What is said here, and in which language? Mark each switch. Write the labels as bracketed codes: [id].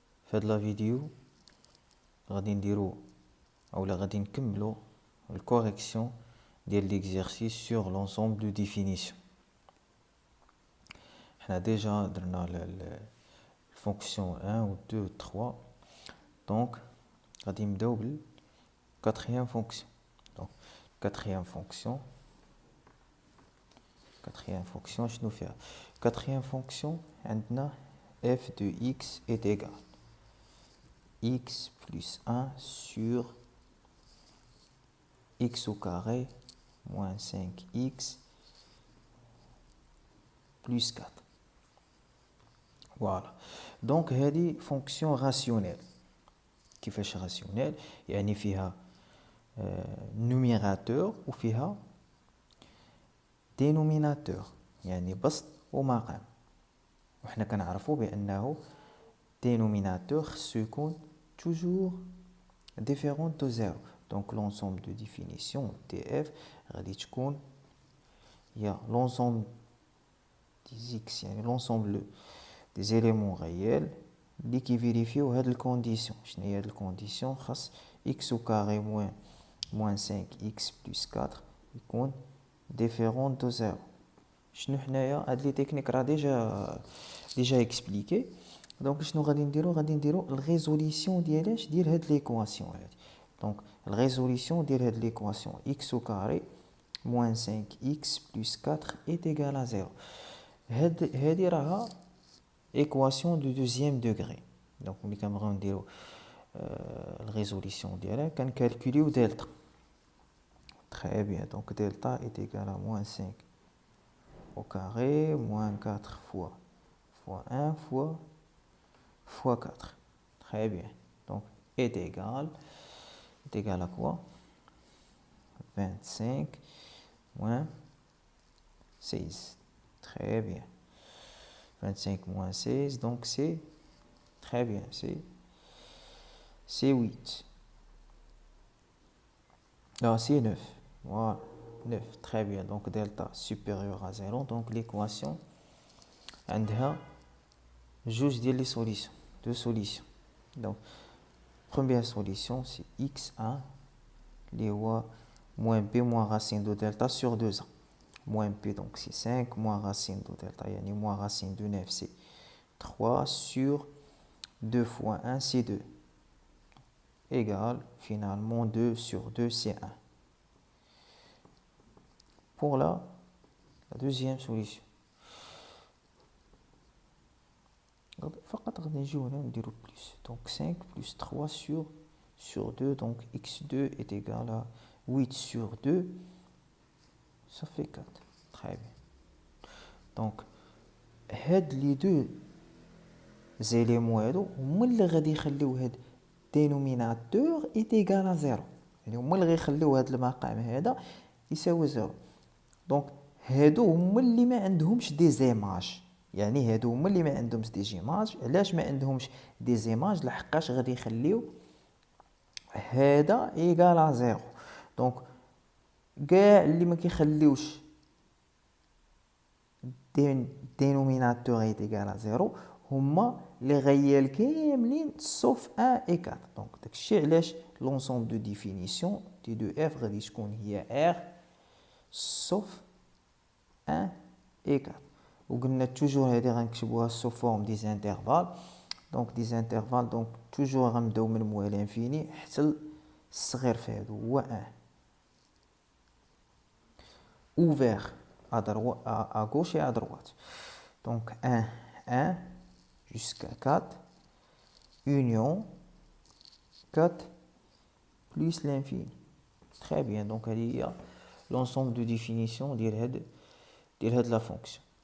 [ar] في هاد لا فيديو غادي نديرو اولا غادي نكملو الكوريكسيون ديال ليكزيرسيس سور لونسومبل دو ديفينيسيون. حنا ديجا درنا الفونكسيون 1 و 2 و 3، دونك غادي نبداو بال [fr] quatrième fonction. Donc quatrième fonction [ar] شنو فيها؟ [fr] quatrième fonction [ar] عندنا [fr] f de x est égal x plus 1 sur x au carré moins 5x plus 4. Voilà. Donc [ar] هذه [fr] fonction rationnelle. [ar] كيفاش rationnelle؟ يعني فيها [fr] numérateur [ar] وفيها [fr] dénominateur، [ar] يعني بسط ومقام. وحنا كنعرفوا بأنه dénominateur خصو يكون [fr] toujours différent de 0. Donc l'ensemble de définition df [ar] غادي تكون هي [fr] l'ensemble des x، [ar] يعني [fr] l'ensemble des éléments réels [ar] اللي كيفيريفيو هاد الكونديسيون. شنو هي هاد الكونديسيون؟ خاص [fr] x au carré moins 5x plus 4 [ar] يكون [fr] différent de 0. [ar] شنو حنايا هاد لي تكنيك راه ديجا اكسبليكي. دونك شنو غادي نديرو الريزوليسيون ديال ديال هاد ليكواسيون هادي. دونك الريزوليسيون ديال هاد ليكواسيون [fr] x au carré moins 5x plus 4 est égal à 0. [ar] هادي راها [fr] équation de deuxième degré. [ar] Donc ملي كنبغيو نديرو الريزوليسيون ديالها كنكالكوليو دلتا. [fr] Très bien, donc delta est égal à moins 5 au carré, moins 4 fois 1 fois 4. Très bien, donc est égal à quoi? 25 moins 16. Très bien. 25 moins 16, donc c'est très bien, c'est 8. Non, c'est 9. Voilà, 9. Très bien. Donc delta supérieur à 0. Donc l'équation [ar] عندها جوج ديال لي سوليسيون، [fr] deux solutions. Donc première solution c'est x1 [ar] اللي هو [fr] moins b moins racine de delta sur 2a. Moins b donc c'est 5 moins racine de delta [ar] يعني [fr] moins racine de 9 c'est 3 sur 2 fois 1 c'est 2 égale finalement 2 sur 2 c'est 1. Pour la deuxième solution [ar] فقط غادي نجيو هنا نديرو [fr] plus. Donc 5 plus 3 sur 2, donc x2 est égal à 8 sur 2, ça fait 4. Très bien. [ar] Donc هاد لي دو زيليمون هادو هما اللي غادي يخليو هاد [fr] dénominateur est égal à 0، [ar] يعني هما اللي غيخليو هاد المقام هذا يساوي 0. دونك هادو هما اللي ما عندهمش دي زيماج، يعني هادو هما اللي ما عندهمش دي زيماج. علاش ما عندهمش دي زيماج؟ لحقاش غادي يخليو هذا ايغال ا 0. دونك كاع اللي ما كيخليوش [fr] dénominateur est égal à 0 [ar] هما لي غيال كاملين [fr] sauf 1 et 4. [ar] دونك داكشي علاش [fr] l'ensemble de définition [ar] دي دو f غادي تكون هي [fr] r sauf 1 et 4. [ar] وقلنا توجور هادي غنكتبوها [fr] sous forme des intervalles. [ar] دونك des intervalles دونك توجور غنبداو من موال انفيني حتى الصغير في هادو هو 1. [fr] ouvert à gauche et à droite. Donc 1 jusqu'à 4 union 4 plus l'infini. Très bien. Donc il y a l'ensemble de définition [ar] ديال هاد [fr] la fonction.